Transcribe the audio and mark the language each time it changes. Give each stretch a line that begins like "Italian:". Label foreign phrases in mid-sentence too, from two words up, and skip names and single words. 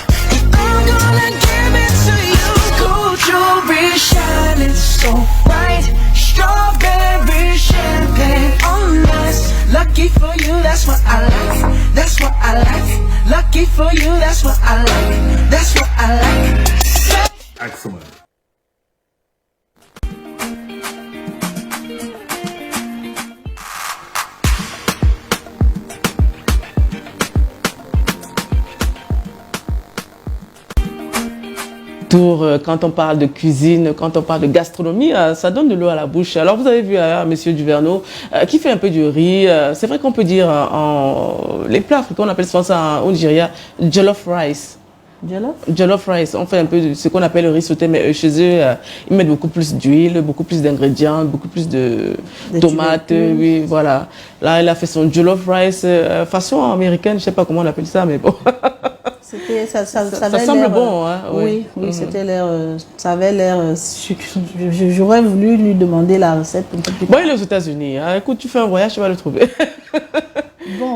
English: And I'm gonna give it to you. Gold jewelry shining so bright, strawberry champagne on us. Lucky for you, that's what I like. That's what I like. Lucky for you, that's what I like. That's what I like.
French: Excellent. Quand on parle de cuisine, quand on parle de gastronomie, ça donne de l'eau à la bouche. Alors vous avez vu Monsieur Duverneau qui fait un peu du riz. C'est vrai qu'on peut dire les plats africains, on appelle souvent ça au Nigeria jollof rice. Jollof rice. On fait un peu de ce qu'on appelle le riz sauté, mais chez eux, ils mettent beaucoup plus d'huile, beaucoup plus d'ingrédients, beaucoup plus de tomates. Oui, voilà. Là, il a fait son jollof rice façon américaine. Je sais pas comment on appelle ça, mais bon. Ça semble bon, hein? Oui, c'était l'air. Ça avait l'air. J'aurais voulu lui demander la recette un peu plus tard. Bon, il est aux États-Unis. Hein. Écoute, tu fais un voyage, tu vas le trouver. Bon.